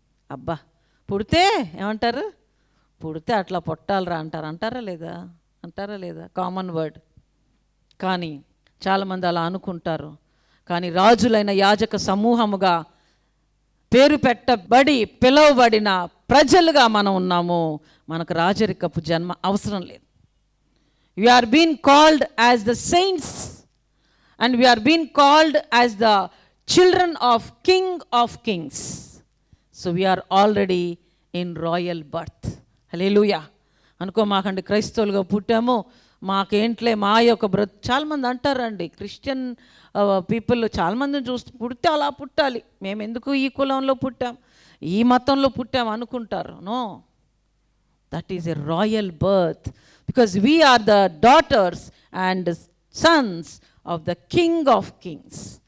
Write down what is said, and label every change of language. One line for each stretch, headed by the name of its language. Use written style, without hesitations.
Telugu: అబ్బా, పుడితే ఏమంటారు, పుడితే అట్లా పొట్టాలరా అంటారా లేదా? Common word. కానీ చాలామంది అలా అనుకుంటారు. కానీ రాజులైన యాజక సమూహముగా పేరు పెట్టబడి పిలువబడిన ప్రజలుగా మనం ఉన్నాము. మనకు రాజరికపు జన్మ అవసరం లేదు.
English: We are being called as the saints and we are being called as the children of King of Kings. So we are already in royal birth. Hallelujah.
Telugu: అనుకోమాకండి క్రైస్తవులుగా పుట్టాము, మాకేంట్లే మా యొక్క చాలామంది అంటారండి, క్రిస్టియన్ పీపుల్ చాలామందిని చూస్తూ పుడితే అలా పుట్టాలి, మేము ఎందుకు ఈ కులంలో పుట్టాం, ఈ మతంలో పుట్టాం అనుకుంటారు. No,
English: That is a royal birth, because we are the daughters and sons of the king of kings.